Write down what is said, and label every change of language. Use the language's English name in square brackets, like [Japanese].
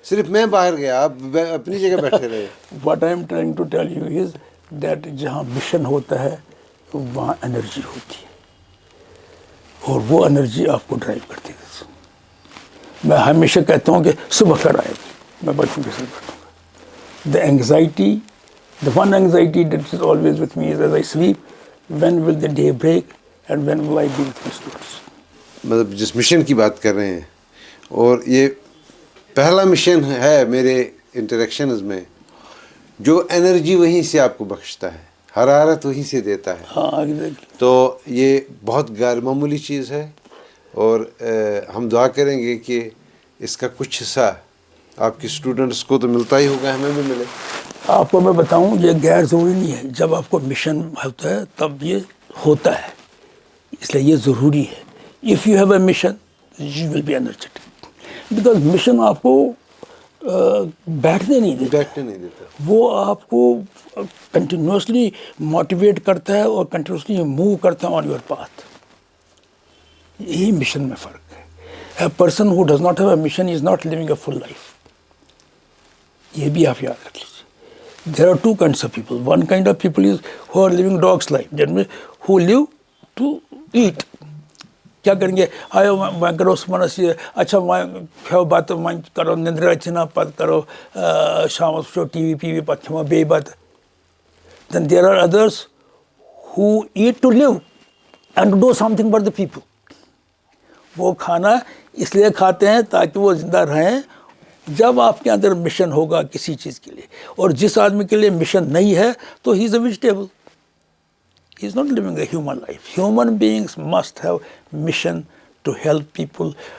[Urdu] صرف میں باہر گیا آپ اپنی جگہ بیٹھے رہے. [English] what I am trying to tell you is that [Urdu] جہاں مشن ہوتا ہے وہاں انرجی ہوتی ہے اور وہ انرجی آپ کو ڈرائیو کرتی ہے. میں ہمیشہ کہتا ہوں کہ صبح کر آئے میں بچوں کے ساتھ بیٹھوں گا. [English] The anxiety the one anxiety that is always with me is as I sleep, when will the day break and when will I be with my students. [Urdu] مطلب جس مشن کی بات کر رہے ہیں اور یہ پہلا مشن ہے میرے انٹریکشنز میں جو انرجی وہیں سے آپ کو بخشتا ہے, حرارت وہیں سے دیتا ہے. ہاں تو یہ بہت غیر معمولی چیز ہے اور ہم دعا کریں گے کہ اس کا کچھ حصہ آپ کے اسٹوڈنٹس کو تو ملتا ہی ہوگا, ہمیں بھی ملے. آپ کو میں بتاؤں یہ غیر ضروری نہیں ہے. جب آپ کو مشن ہوتا ہے تب یہ ہوتا ہے, اس لیے یہ ضروری ہے. [English] if you have a mission you will be energetic because [Urdu] mission آپ کو بیٹھنے نہیں دیتا. وہ آپ کو کنٹینیوسلی موٹیویٹ کرتا ہے اور کنٹینیوسلی موو کرتا ہے [English] On your path. [Urdu] یہی مشن میں فرق ہے. [English] A person who does not have a mission is not living a full life. [Urdu] یہ بھی آپ یاد رکھ لیجیے. [English] There are two kinds of people. One kind of people is who are living dog's life. That means who live to eat. [Kashmiri] کیا کریں گے آئے میں کرو منسی اچھا میں کھیو بات میں کرو نندرا چھنا پت کرو شام وچو ٹی وی پی وی پت کھیو بیٚیہِ بتہٕ. [English] Then there are others who eat to live and to do something for the people. [Urdu] وہ کھانا اس لیے کھاتے ہیں تاکہ وہ زندہ رہیں. جب آپ کے اندر مشن ہوگا کسی چیز کے لیے اور جس آدمی کے لیے مشن نہیں ہے تو [English] He is a vegetable. He is not living a human life. Human beings must have mission to help people.